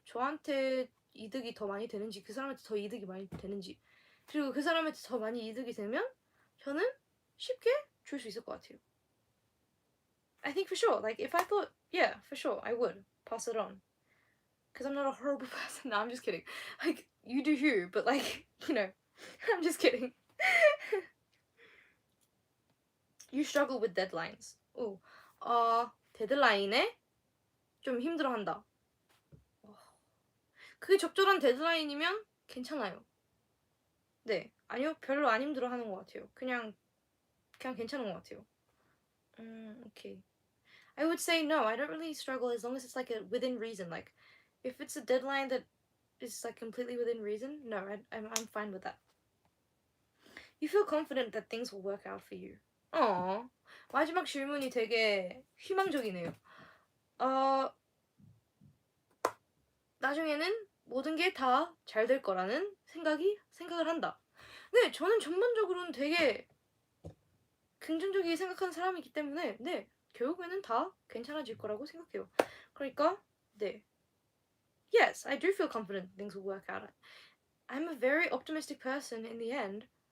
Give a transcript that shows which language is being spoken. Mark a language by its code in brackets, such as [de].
[ko] 저한테 이득이 더 많이 되는지 그 사람한테 더 이득이 많이 되는지, 그리고 그 사람한테 더 많이 이득이 되면 저는 쉽게 줄 수 있을 것 같아요. [en] I think for sure. Like if I thought, yeah, for sure, I would pass it on. Because I'm not a horrible person. No, I'm just kidding. Like, you do you, but like, you know, I'm just kidding. You struggle with deadlines. [ko] 데드라인에 좀 힘들어한다. 그게 적절한 데드라인이면 괜찮아요. 네, 아니요, 별로 안 힘들어하는 것 같아요. 그냥 괜찮은 것 같아요. Okay. [en] I would say no, I don't really struggle as long as it's like within reason. Like, if it's a deadline that is like completely within reason, no, I'm fine with that. You feel confident that things will work out for you. [ko] 마지막 질문이 되게 희망적이네요. 나중에는 모든 게 다 잘 될 거라는 생각을 한다. 네, 저는 전반적으로는 되게 긍정적이게 생각하는 사람이기 때문에 네, 결국에는 다 괜찮아질 거라고 생각해요. 그러니까 네. [en] Yes, I do feel confident things will work out. I'm a very optimistic person in the end.